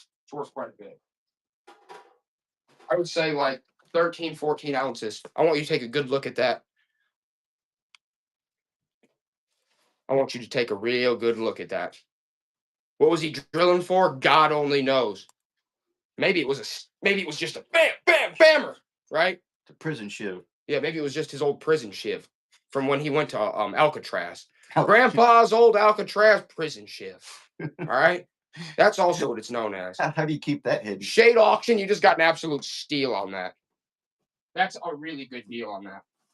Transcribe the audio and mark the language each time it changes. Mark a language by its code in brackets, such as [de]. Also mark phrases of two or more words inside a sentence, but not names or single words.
[en] It's worth quite a bit. I would say like 13, 14 ounces. I want you to take a good look at that. I want you to take a real good look at that. What was he drilling for? God only knows. Maybe it was just a bam, bam, bammer, right? The prison shiv. Yeah, maybe it was just his old prison shiv from when he went to Alcatraz. Oh, Grandpa's old Alcatraz prison shiv. All right, that's also what it's known as. how do you keep that hidden? Shade auction. You just got an absolute steal on that. That's a really good deal on that.